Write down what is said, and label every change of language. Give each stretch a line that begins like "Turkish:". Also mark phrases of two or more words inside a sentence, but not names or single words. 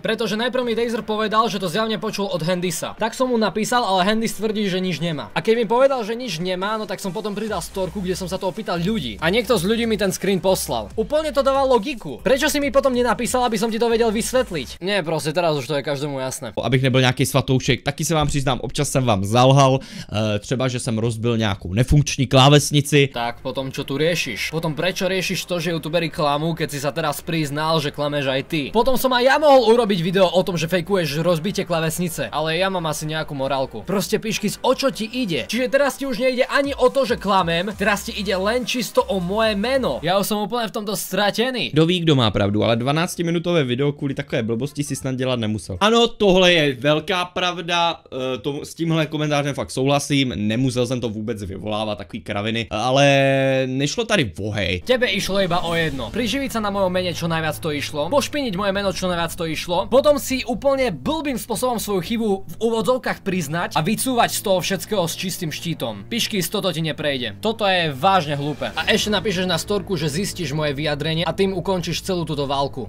Slovak: Pretože najprv mi Dazer povedal, že to zjavne počul od Hendisa. Tak som mu napísal, ale Hendis tvrdí, že nič nemá. A keď mi povedal, že nič nemá, no tak som potom pridal storku, kde som sa to opýtal ľudí. A niekto z ľudí mi ten screen poslal. Úplne to dáva logiku. Prečo si mi potom nenapísal, aby som ti to vedel vysvetliť? Nie, proste teraz už to je každému jasné.
Czech: Abych nebyl nějaký svatoušek, taky se vám přiznám, občas jsem vám zalhal, třeba že jsem rozbil nějakou nefunkční klávesnici.
Slovak: Tak potom čo tu riešiš? Potom prečo riešiš to, že youtuberi klamú, keď si sa teraz priznal, že klameš aj ty? Potom som aj ja mohol urobiť video o tom, že fejkuješ rozbitie klávesnice, ale ja mám asi nejakú morálku. Proste Piškys, o čo ti ide? Čiže teraz ti už nejde ani o to, že klamem, teraz ti ide len čisto o moje meno. Ja už som úplne v tomto stratený.
Czech: Kdo ví, kdo má pravdu, ale 12-minutové video kvůli takové blbosti si snad dělat psát nemusel. Ano, tohle je velká pravda, s tímhle komentářem fakt souhlasím, nemusel jsem to vůbec vyvolávat, takový kraviny, ale nešlo tady o hej.
Slovak: Tebe išlo iba o jedno. Priživiť sa na mojom mene čo najviac to išlo, pošpiniť moje meno čo najviac to išlo, potom si úplne blbým spôsobom svoju chybu v úvodzovkách priznať a vycúvať z toho všetkého s čistým štítom. Pišky, toto ti neprejde. Toto je vážne hlúpe. A ešte napíšeš na storku, že zistíš moje vyjadrenie a tým ukončíš celú túto válku.